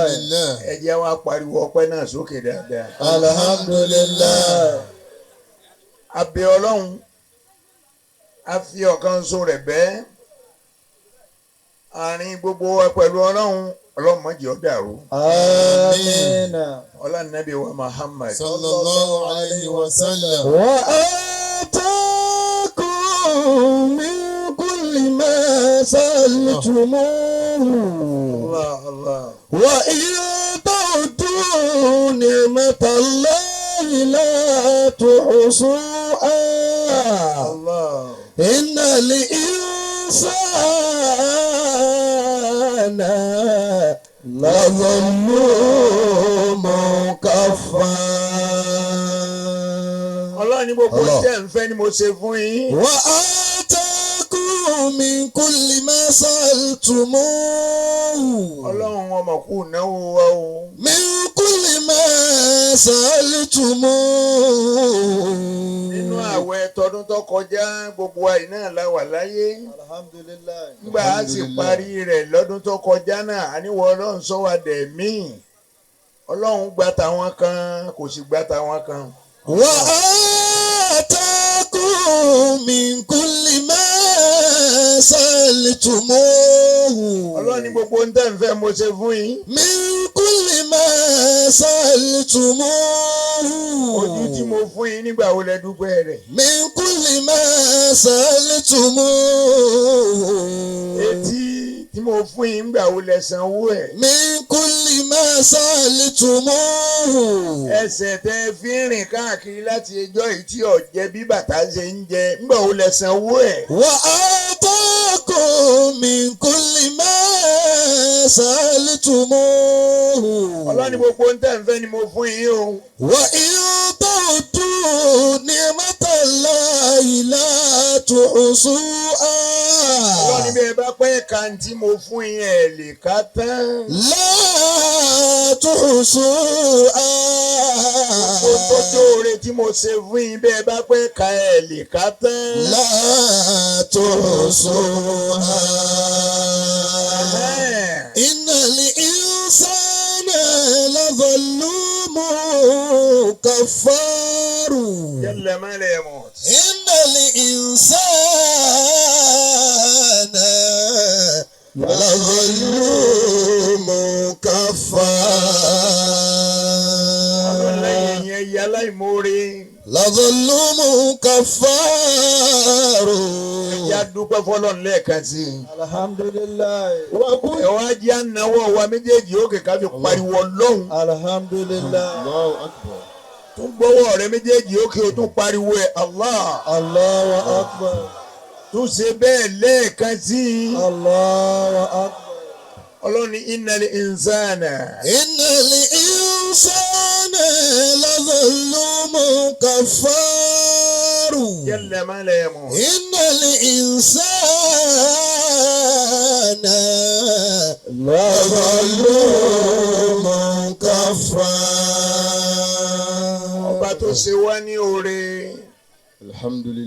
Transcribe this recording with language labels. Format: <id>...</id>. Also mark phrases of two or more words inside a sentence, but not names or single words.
<yo>ẹ jẹ́ wá pariwo ọpẹ́ náà sókè dáadáa.</yo> <ar>alhamdulillah.</ar> <yo>a bẹ̀ Ọlọ́run a fi ọ̀kan ṣoṣo rẹ̀ bẹ́ẹ̀ àárín gbogbo wa pẹ̀lú Ọlọ́run má jẹ́ ó dàrú. àmín. ọlá nàbí wa Muhammad.</yo> <ar>صلى الله عليه وسلم. وآتاكم من كل ما سألتموه. Allah Allah. وإن تعدوا نعمة الله لا تحصوها. Allah. إن الإنسان لظلوم كفار.</ar> <yo>Ọlọ́run ní gbogbo tẹ́ ń fẹ́ ni mo ṣe fún yín.</yo> <ar>وآتاكم من كل ما سألتموه.</ar> <yo>Ọlọ́run ọmọ kù náwó wa o.</yo> <ar>من كل ما سألتموه.</ar> <yo>nínú àwẹ̀ tọdún tó kọjá gbogbo àyè náà la wà láyé.</yo> <ar>alhamdulillah.</ar> <yo>nígbà á sì parí rẹ̀ lọ́dún tó kọjá náà àníwọ̀ Ọlọ́run sọ wá dẹ̀ mí. Ọlọ́run gba tàwọn kan kò sì gba tàwọn kan.</yo> <ar>وآتاكم من كل ما سألتموه.</ar> <yo>Ọlọ́run ní gbogbo ń tẹ́ ń fẹ́ mo ṣe fún yín.</yo> <ar>من كل ما سألتموه.</ar> <yo>ojú tí mo fún yín nígbà wo lẹ dúpẹ́ rẹ̀.</yo> <ar>من كل ما سألتموه.</ar> <yo>etí tí mo fún yín nígbà wo lẹ sanwó ẹ̀.</yo> <ar>من كل ما سألتموه.</ar> <yo>ẹsẹ̀ tẹ́ fi ń rìn káàkiri láti ẹjọ́ yìí tí ọ̀jẹ̀ bí bàtà ṣe ń jẹ nígbà wo lẹ sanwó ẹ̀.</yo> <ar>وآتاكم من كل ما سألتموه.</ar> <yo>Ọlọ́run ní gbogbo ń tẹ́ ń fẹ́ ni mo fún yín o.</yo> <ar>وإن تعدوا نعمة الله لا تحصوها</ar> <yo>ọlọ́ni bí ẹ bá pẹ́ kan tí mo fún yín ẹ̀ lè ká tán.</yo> <ar>لا تحصوها</ar> <yo>ó tó jóore tí mo ṣe fún yín bí ẹ bá pẹ́ ka ẹ̀ lè ká tán.</yo> <ar>لا تحصوها إن الإنسان لظلوم كفار</ar> <yo>jẹ́lẹ̀ má lè mọ̀.</yo> <ar>إن الإنسان لظلوم كفار</ar> <yo>ọlọ́lẹ́yìn yẹn yẹ aláìmoore.</yo> <ar>لظلوم كفار</ar> <yo>ẹ̀yà dúpẹ́ fọlọ́run lẹ́ẹ̀kan sí i.</yo> <ar>alhamdulillah</ar> <yo>ẹ wá jẹ́ ànáwó wa méjèèjì òkè ká fi pariwo lọ́hùn.</yo> <ar>الحمد لله الله أكبر</ar> <yo>tún gbọ́wọ́ rẹ méjèèjì òkè o tún pariwo ẹ̀ Allah.</yo> <ar>الله أكبر</ar> <yo>tún ṣe bẹ́ẹ̀ lẹ́ẹ̀kan sí i.</yo> <ar>الله أكبر</ar> <yo>ọlọ́run ní</yo> <ar>إن الإنسان. إن الإنسان لظلوم كفار</ar> <yo>jẹ́lẹ̀ má lè mọ̀.</yo> <ar>إن الإنسان لظلوم كفار.</ar> <yo>ọba tó ṣe wá ní oore</yo> <ar>alhamdulillah</ar>